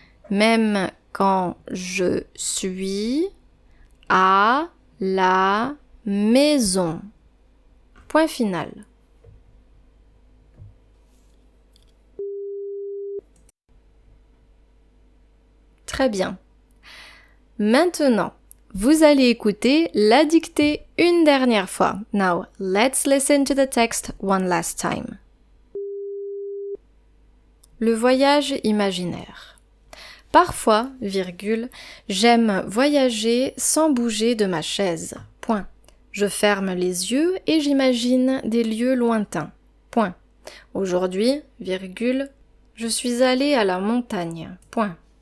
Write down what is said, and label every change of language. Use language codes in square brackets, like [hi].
[fr] Même quand je suis à la maison. Point final. Très bien. Maintenant, vous allez écouter la dictée une dernière fois. [en] Now, let's listen to the text one last time. [fr] Le voyage imaginaire. Parfois, j'aime voyager sans bouger de ma chaise. Point. Je ferme les yeux et j'imagine des lieux lointains. Point. Aujourd'hui, je suis allée à la montagne. Point.